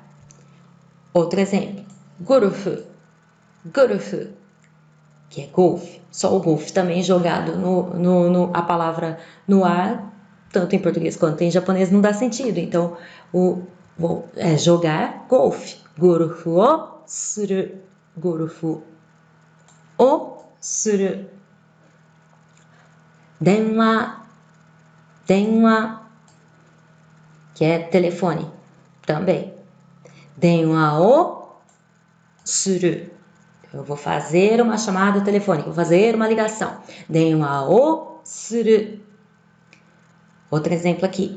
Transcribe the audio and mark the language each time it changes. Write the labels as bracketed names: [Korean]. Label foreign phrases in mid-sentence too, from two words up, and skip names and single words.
[Portuguese] Outro exemplo, [Japanese] ゴルフ、ゴルフ, [Portuguese] que é golfe. Só o golfe também jogado a palavra no ar, tanto em português quanto em japonês, não dá sentido. Então, jogar golfe. [Japanese] ゴルフをする、ゴルフをする. 電話、電話, [Portuguese] que é telefone, também. [Japanese] 電話をする. [Portuguese] Eu vou fazer uma chamada telefônica, vou fazer uma ligação. [Japanese] 電話をする. [Portuguese] Outro exemplo aqui.